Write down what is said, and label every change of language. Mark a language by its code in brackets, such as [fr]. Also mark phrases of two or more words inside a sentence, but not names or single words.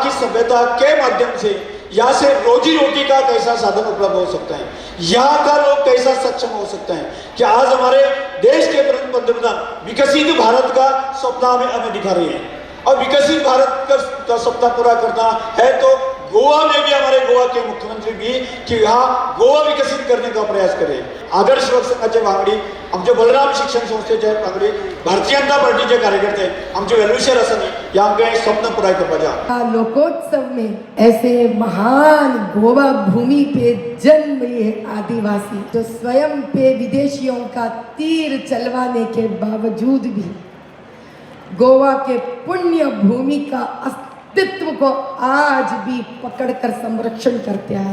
[hi] सभ्यता के माध्यम से यहाँ से रोजी रोटी का कैसा साधन उपलब्ध हो सकता है, यहाँ का लोग कैसा सक्षम हो सकते हैं कि आज हमारे देश के पंतप्रधान विकसित भारत का सपना हमें दिखा रही है। और विकसित भारत का सपना पूरा करना है तो गोवा में भी हमारे गोवा के मुख्यमंत्री भी कि यहाँ गोवा विकसित करने का प्रयास करें। [kok] आदर्श लोक संघाचे वांगडी आमचे बलराम शिक्षण संस्थेचे वांगडी भारतीय जनता पार्टीचे कार्यकर्ते आमचे वेलविशर आसानी या आमचे स्वप्न पुराय करपाचा। [hi] लोकोत्सव में ऐसे महान गोवा भूमि पे जन्म लिए आदिवासी जो स्वयं पे विदेशियों का तीर चलवाने के बावजूद भी गोवा के पुण्य भूमि का अस्तित्व को आज भी पकड़कर संरक्षण करते आए।